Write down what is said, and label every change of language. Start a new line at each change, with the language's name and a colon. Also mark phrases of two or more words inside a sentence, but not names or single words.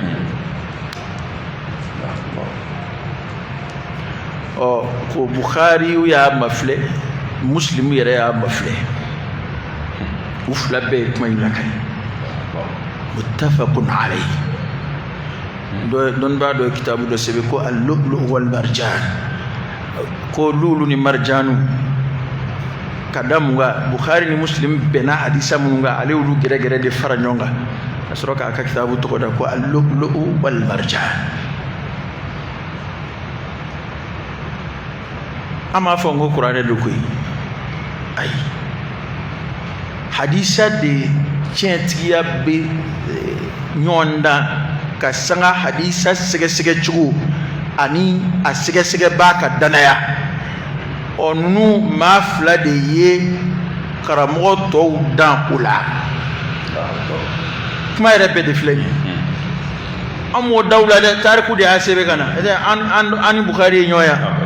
Bambara: ko Bukhari y'a mafilɛ Muslim yɛrɛ y'a mafilɛ u fila bɛɛ ye kuma in lakale muttafaqun alayhi dɔnnibaa dɔ ye kitabu dɔ sɛbɛn ko
Arabic: al-lu'lu' wal-marjan
Bambara: ko lulu ni marjanu ka da mun kan Bukhari ni Muslim bɛnna hadisa minnu kan ale y'olu gɛrɛgɛrɛ de fara ɲɔgɔn kan ka sɔrɔ k'a ka kitabu tɔgɔ da ko
Arabic: al-lu'lu' wal-marjan
Bambara: an m'a fɔ n ko kuranɛ don koyi ayi hadisa de tiɲɛtigiya bɛ ɲɔgɔn dan ka sanga hadisa sɛgɛsɛgɛ cogo ani a sɛgɛsɛgɛ b'a ka danaya ninnu maa fila de ye karamɔgɔ tɔw dan o la kuma yɛrɛ bɛɛ de filɛ nin ye an m'o daw la dɛ tariku de y'a sɛbɛn ka na an ni Bukhari ye ɲɔgɔn ye